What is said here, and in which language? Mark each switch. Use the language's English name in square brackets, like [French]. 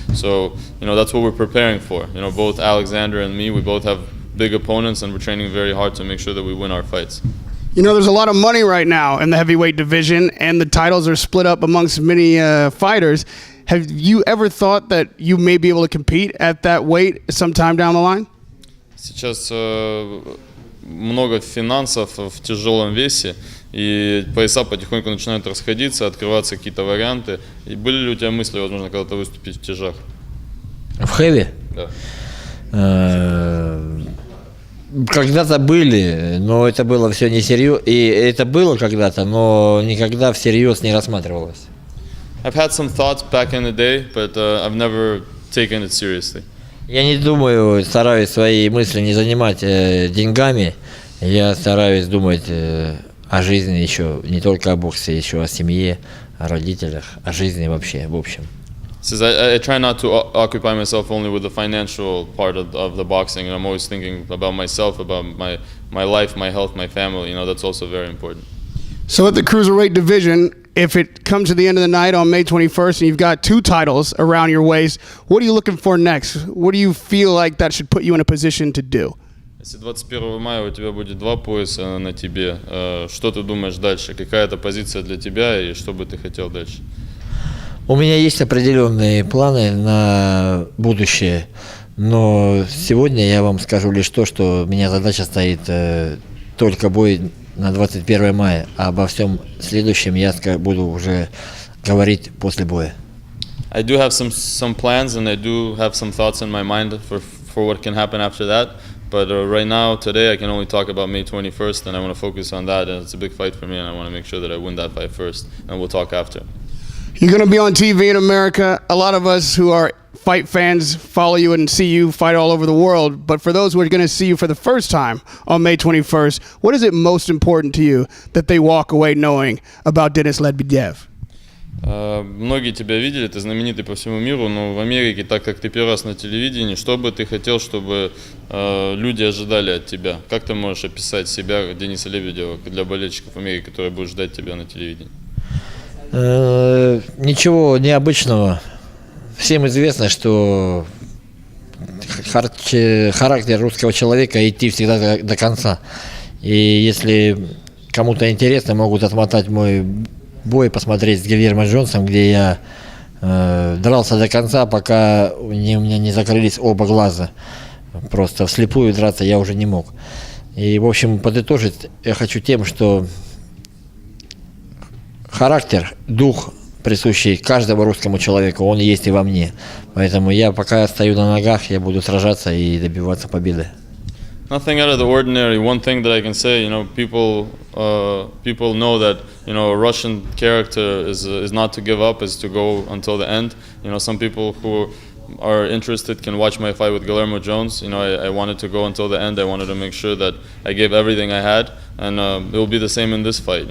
[English] So, that's what we're preparing for. Both Alexander and me, we both have big opponents, and we're training very hard to make sure that we win our fights. There's a lot of money right now in the heavyweight division, and the titles are split up amongst many fighters. Have you ever thought that you may be able to compete at that weight sometime down the line? [Russian] Сейчас много финансов в тяжелом весе, и пояса потихоньку начинают расходиться, открываться какие-то варианты. И были ли у тебя мысли, возможно, когда-то выступить в тяжах? В хэви? Да. Когда-то были, но это было все несерьезно. И это было когда-то, но никогда всерьез не рассматривалось. [English] I've had some thoughts back in the day, but I've never taken it seriously. [Russian] Я не думаю, стараюсь свои мысли не занимать деньгами. Я стараюсь думать о жизни еще, не только о боксе, еще о семье, о родителях, о жизни вообще, в общем. [English] Says I try not to occupy myself only with the financial part of the boxing, and I'm always thinking about myself, about my life, my health, my family. That's also very important. So at the cruiserweight division, if it comes to the end of the night on May 21st and you've got 2 titles around your waist, what are you looking for next? What do you feel like that should put you in a position to do? [Russian] Если 21 мая у тебя будет 2 пояса на тебе, что ты думаешь дальше? Какая-то позиция для тебя и что бы ты хотел дальше? У меня есть определенные планы на будущее, но сегодня я вам скажу лишь то, что у меня задача стоит только бой на 21 мая, а обо всем следующем я буду уже говорить после боя. [English] I do have some plans, and I do have some thoughts in my mind for what can happen after that. But right now, today, I can only talk about May 21st, and I want to focus on that. And it's a big fight for me, and I want to make sure that I win that fight first, and we'll talk after. You're going to be on TV in America. A lot of us who are fight fans follow you and see you fight all over the world. But for those who are going to see you for the first time on May 21st, what is it most important to you that they walk away knowing about Denis Lebedev? [Russian] Многие тебя видели, ты знаменитый по всему миру, но в Америке, так как ты первый раз на телевидении, что бы ты хотел, чтобы люди ожидали от тебя? Как ты можешь описать себя, Дениса Лебедева, для болельщиков Америки, которые будут ждать тебя на телевидении? Ничего необычного. Всем известно, что характер русского человека идти всегда до конца. И если кому-то интересно, могут отмотать мой бой, посмотреть с Гильермо Джонсом, где я дрался до конца, пока у меня не закрылись оба глаза. Просто вслепую драться я уже не мог. И, в общем, подытожить я хочу тем, что характер, дух, присущий каждому русскому человеку, он есть и во мне. Поэтому я, пока стою на ногах, я буду сражаться и добиваться победы. [English] Nothing out of the ordinary. One thing that I can say, people know that, a Russian character is not to give up, is to go until the end. Some people who are interested can watch my fight with Guillermo Jones. I wanted to go until the end. I wanted to make sure that I gave everything I had, and it will be the same in this fight.